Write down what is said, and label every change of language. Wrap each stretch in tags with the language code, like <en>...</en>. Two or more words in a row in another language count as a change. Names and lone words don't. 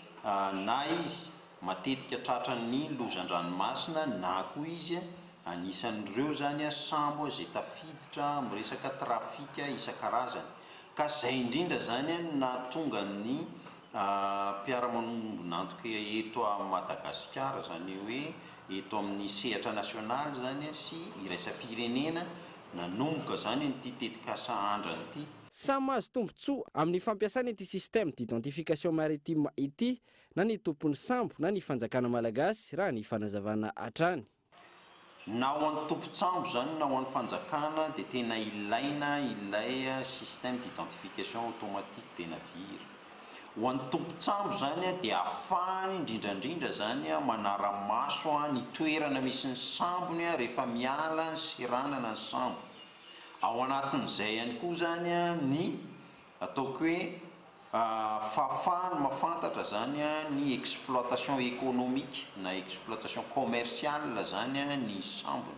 <mg>na izy matetika tratran'ny lozan-dranomasina na koa izy anisan'ireo zany sambo zay tafiditra miresaka trafika isan-karazany ka zay indrindra zany na tonga ny mpiara-manombona antoka eto a Madagasikara zany hoe eto amin'ny sehatra nasionaly zany sy iraisam-pirenena nanomboka zany nyty tetikasa andrany ity. Samy mahazo tombontsoa amin'ny fampiasana ity</mg> <fr>système d'identification maritime</fr> <mg>ity na ny tompon'ny sambo na ny fanjakana malagasy raha ny fanazavana hatrany. Na ho an'ny tompo-tsambo zany na ho an'ny fanjakana dia tena ilaina ilay</mg> <fr>système d'identification automatique des navires.</fr> <mg>Ho an'ny tompo-tsambo zany dia ahafahany indrindrandrindra zany manara-maso ny toerana misy ny sambony rehefa miala ny seranana ny sambo. Ao anatin'izay ihany koa zany ny ataoko hoe fahafahany mahafantatra zany ny</mg> <fr>exploitation économique</fr> <mg>na</mg> <fr>exploitation commerciale</fr> <mg>zany ny sambony.</mg>